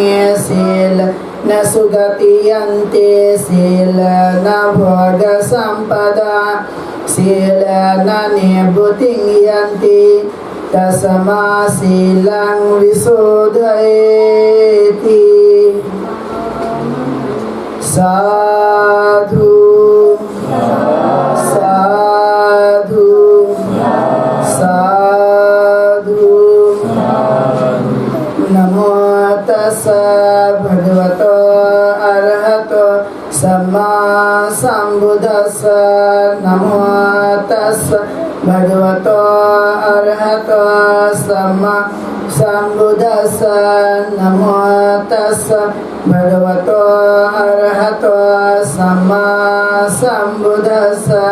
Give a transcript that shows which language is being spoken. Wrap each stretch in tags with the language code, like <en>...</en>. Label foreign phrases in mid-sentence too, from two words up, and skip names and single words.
<pi>शील न सुगतियन्ते शील न भोगसम्पदा शील न निभृतिं यन्ति तस्मा शीलं विशोधयेति साधु साधु साधु नमो तस्सा भगवतो अरहतो सम्मा सम्बुद्धस्सा नमो तस्सा भगवतो अरहतो सम्मा सम्बुद्धस्स नमो तस्स भगवतो अरहतो सम्मा सम्बुद्धस्स</pi>